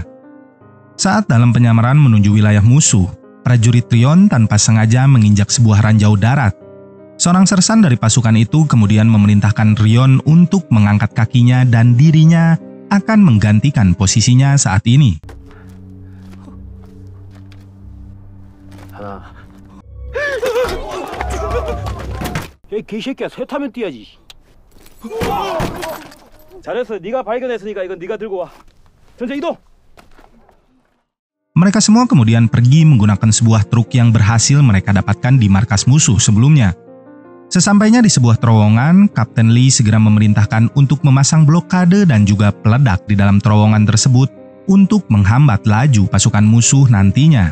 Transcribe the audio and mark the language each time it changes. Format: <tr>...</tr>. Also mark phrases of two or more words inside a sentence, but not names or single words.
<id>Saat dalam penyamaran menuju wilayah musuh, prajurit Rion tanpa sengaja menginjak sebuah ranjau darat. Seorang sersan dari pasukan itu kemudian memerintahkan Rion untuk mengangkat kakinya dan dirinya akan menggantikan posisinya saat ini.</id> <ko>이 개새끼야 새 타면 뛰어야지. 잘했어. 네가 발견했으니까 이건 네가 들고 와. 전체 이동.</ko> <id>Mereka semua kemudian pergi menggunakan sebuah truk yang berhasil mereka dapatkan di markas musuh sebelumnya. Sesampainya di sebuah terowongan, Kapten Lee segera memerintahkan untuk memasang blokade dan juga peledak di dalam terowongan tersebut untuk menghambat laju pasukan musuh nantinya.</id>